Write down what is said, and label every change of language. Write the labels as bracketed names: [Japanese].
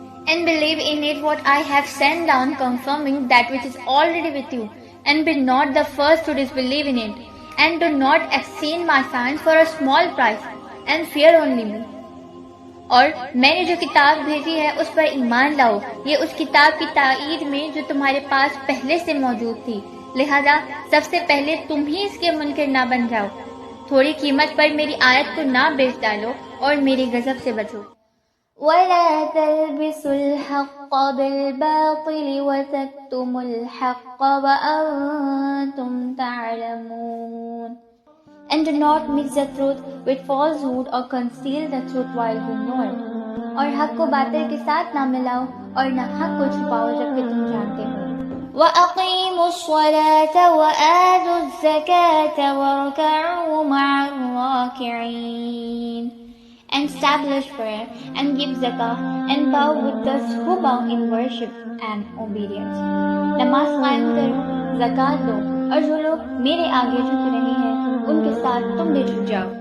[English] And believe in it what I have sent down, confirming that which is already with you, and be not the first to disbelieve in it, and do not exchange my signs for a small price, and fear only me. [Urdu] اور میں نے جو کتاب بھیجی ہے اس پر ایمان لاؤ، یہ اس کتاب کی تائید میں جو تمہارے پاس پہلے سے موجود تھی، لہذا سب سے پہلے تم ہی اس کے منکر نہ بن جاؤ، تھوڑی قیمت پر میری آیت کو نہ بیچ ڈالو اور میرے غضب سے بچو. [Arabic] وَلَا تَلْبِسُوا الْحَقَّ بِالْبَاطِلِ وَتَكْتُمُوا الْحَقَّ وَأَنْتُمْ تَعْلَمُونَ. [English] And do not mix the truth with falsehood or conceal the truth while you know it. [Urdu] اور حق کو باطل کے ساتھ نہ ملاؤ اور نہ حق کو چھپاؤ جبکہ تم جانتے ہو. [Arabic] وَأَقِيمُوا الصَّلَاةَ وَآتُوا الزَّكَاةَ وَارْكَعُوا مَعَ الرَّاكِعِينَ. [English] And establish prayer and give zakah and bow with those who bow in worship and obedience. [Urdu] نماز قائم کرو، زکات دو، اور جو لوگ میرے آگے جھک رہے ہیں ان کے ساتھ تم بھی جھک جاؤ.